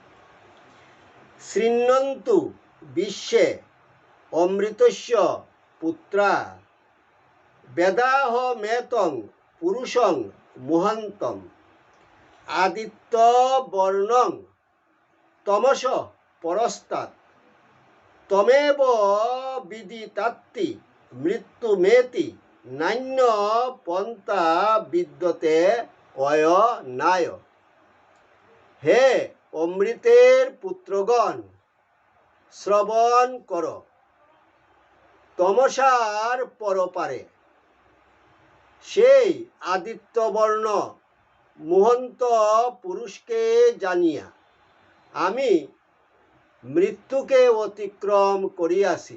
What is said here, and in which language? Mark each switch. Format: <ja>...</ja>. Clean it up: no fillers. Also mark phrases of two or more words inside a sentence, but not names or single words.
<sa>শৃণ্বন্তু বিশ্বে অমৃতস্য পুত্রা বেদাহ মেতং পুরুষং মুহান্তম আদিত্য বর্ণং তমস পরস্তাৎ তমেব বিদিতাত্তি মৃত্যুমেতি নান্য পন্থা বিদ্যতে অয়নায়।</sa> <bn>হে অমৃতের পুত্রগণ, শ্রবণ কর। তমসার পরপারে সেই আদিত্যবর্ণ মুহন্ত পুরুষকে জানিয়া আমি মৃত্যুকে অতিক্রম করিয়াছি।</bn>